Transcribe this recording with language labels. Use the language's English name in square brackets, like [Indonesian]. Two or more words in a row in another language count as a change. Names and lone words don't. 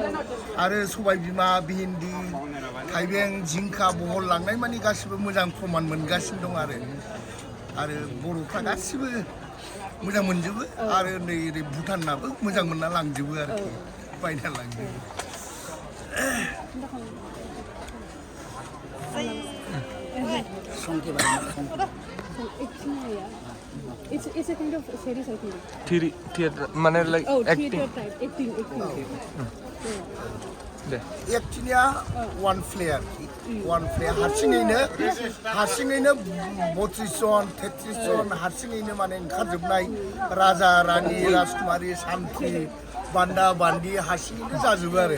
[Bodo] आरो सबाय बिमा, भिन्दि, थाइबें, जिंखा, बहल लांनाय मानि गासिबो मोजां प्रमान मोनगासिनो दं आरो बर'फ्रा गासिबो मोजां मोनजोबो। आरो नै ओरै भुटाननाबो मोजां मोनना लांजोबो आरोखि, बायना लांजोबो। [English] It's a kind of series, I think. Theater माने like Oh, acting. theater type, acting. [Bodo] दे एकटिनिया [English] one player [Bodo] हारसिङैनो 32 जन 33 जन हारसिङैनो माने ओंखारजोबनाय राजा रानि राजकुमारि सान्थ्रि बान्दा बान्दि हारसिङैनो जाजोबो आरो।